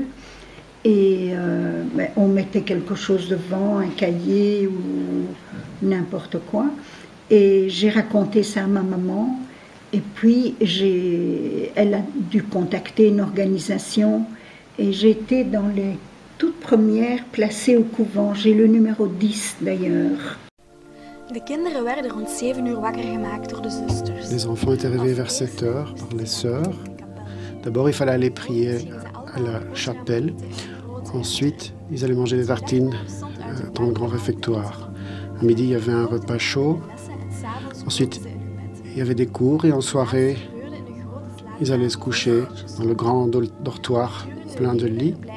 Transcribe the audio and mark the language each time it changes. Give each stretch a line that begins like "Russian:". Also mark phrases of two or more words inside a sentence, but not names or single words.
French: Et on mettait quelque chose devant, un cahier ou n'importe quoi. Et j'ai raconté ça à ma maman. Et puis, elle a dû contacter une organisation. Et j'étais dans les toutes premières placées au couvent. J'ai le numéro 10 d'ailleurs.
Dutch: De kinderen werden rond 7 uur wakker gemaakt door de zusters.
French: Les enfants étaient réveillés vers 7 heures par les sœurs. D'abord, il fallait aller prier à la chapelle. Ensuite, ils allaient manger des tartines dans le grand réfectoire. À midi, il y avait un repas chaud. Ensuite, il y avait des cours et en soirée, ils allaient se coucher dans le grand dortoir plein de lits.